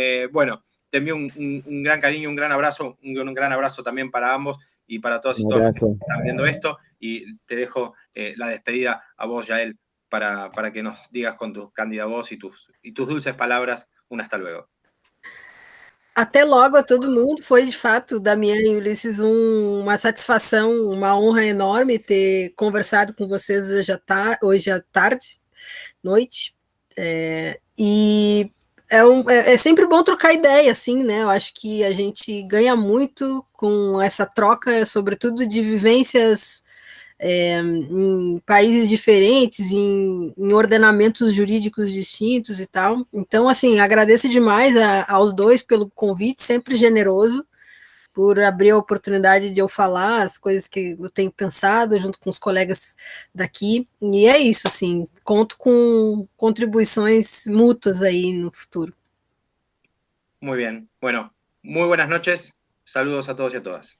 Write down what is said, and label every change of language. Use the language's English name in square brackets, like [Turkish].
[Spanish] Bueno, te envío un gran cariño, un gran abrazo, un gran abrazo también para ambos y para todos y todas los que están viendo esto. Y te dejo la despedida a vos, Yael, para que nos digas con tu cándida voz y tus dulces palabras un hasta luego. [Portuguese] Até logo a todo mundo. Foi, de fato, Damiana e Ulisses, uma satisfação, uma honra enorme ter conversado com vocês hoje à tarde, noite. E é sempre bom trocar ideia, assim, né? Eu acho que a gente ganha muito com essa troca, sobretudo de vivências em países diferentes, em ordenamentos jurídicos distintos e tal. Então, assim, agradeço demais aos dois pelo convite, sempre generoso, por abrir a oportunidade de eu falar as coisas que eu tenho pensado junto com os colegas daqui. E é isso, assim, conto com contribuições mútuas aí no futuro. [Spanish] Muy bien. Bueno, muy buenas noches. Saludos a todos y a todas.